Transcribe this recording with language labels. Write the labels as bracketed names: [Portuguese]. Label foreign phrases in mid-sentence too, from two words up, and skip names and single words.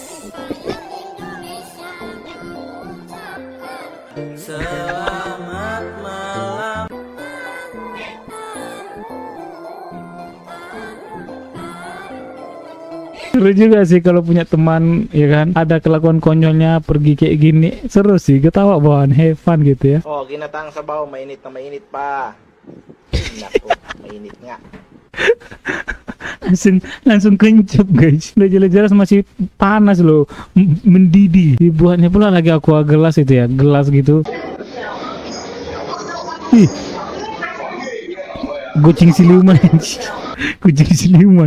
[Indonesian] Seru juga sih kalau punya teman ya kan, ada kelakuan konyolnya pergi kayak gini, seru sih, ketawa bawaan, [English] have fun [Indonesian] gitu ya. [Filipino] Oh, ginataang sabaw, mainit na mainit pa. Naku, mainit nga. [Indonesian] langsung kencep guys, udah jelas-jelas masih panas loh, mendidih. Dibuatnya pula lagi aqua gelas itu ya, gelas gitu. Ih, kucing siluman. Kucing siluman.